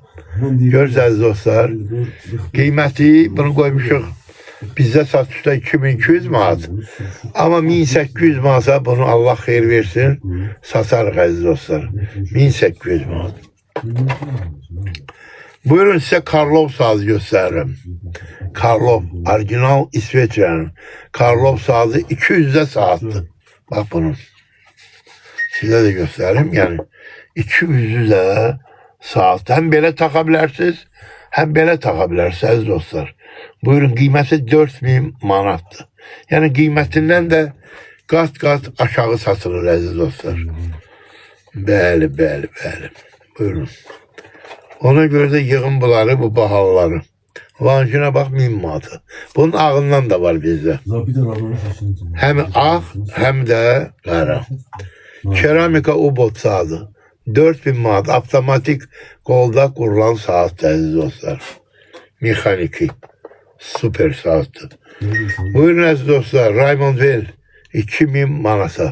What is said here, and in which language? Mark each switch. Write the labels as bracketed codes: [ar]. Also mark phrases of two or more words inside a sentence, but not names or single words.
[az] Görürsünüz dostlar. Qiyməti bunu qoymuşuq. Bizdə satışda 2200 manat. Amma 1800 manata bunu Allah xeyir versin. Satarıq əziz dostlar. 1800 manat. [tr] Buyurun size Karlov sazı gösteririm. Karlov, orijinal İsveç'in. Karlov sazı 200'de saattı. Bak bunun. Size de göstereyim yani. 200'de saat. Hem böyle takabilirsiniz, hem böyle takabilirsiniz dostlar. Buyurun kıymeti 4000 manattı. Yani kıymetinden de kat kat aşağı satılır aziz dostlar. [az] Bəli. Buyurun. Ona göre de yığın bunları, bu bahaları. [tr] Lanjine bak 1000 manatı. Bunun ağından da var bizde. [az] Hem ağ hem de qara. Keramika ubot saatı. 4000 manat. [tr] Avtomatik kolda kurulan saat aziz dostlar. [az] Mexaniki. Süper saattı. [tr] Buyurun aziz dostlar. Raymond Well 2000 manata.